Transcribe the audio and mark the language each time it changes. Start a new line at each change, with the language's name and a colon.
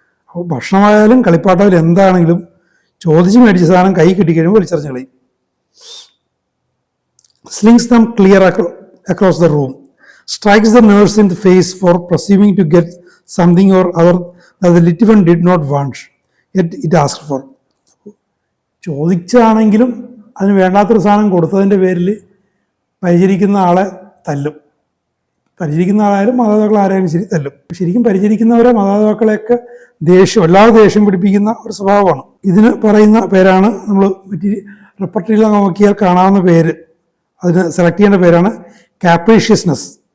Malayalam: അപ്പോൾ ഭക്ഷണമായാലും കളിപ്പാട്ടായാലും എന്താണെങ്കിലും ചോദിച്ച് മേടിച്ച സാധനം കൈ കിട്ടിക്കഴിയുമ്പോൾ വലിച്ചെറിഞ്ഞ് കളയും.
English: slings them clear across the room, strikes the nurse in the face for presuming to get something or other that the little one did not want, yet it asked for.
Malayalam: ചോദിച്ചാണെങ്കിലും അതിന് വേണ്ടാത്തൊരു സാധനം കൊടുത്തതിൻ്റെ പേരിൽ പരിചരിക്കുന്ന ആളെ തല്ലും. പരിചരിക്കുന്ന ആളായാലും മാതാപിതാക്കൾ ആരായാലും ശരി തല്ലും. ശരിക്കും പരിചരിക്കുന്നവരെ മാതാപിതാക്കളെയൊക്കെ വല്ലാതെ ദേഷ്യം പിടിപ്പിക്കുന്ന ഒരു സ്വഭാവമാണ്. ഇതിന് പറയുന്ന പേരാണ്, നമ്മൾ റെപ്പർട്ടറിയിൽ നോക്കിയാൽ കാണാവുന്ന പേര്, അതിന് സെലക്ട് ചെയ്യേണ്ട പേരാണ് കാപ്രീഷ്യസ്നെസ്.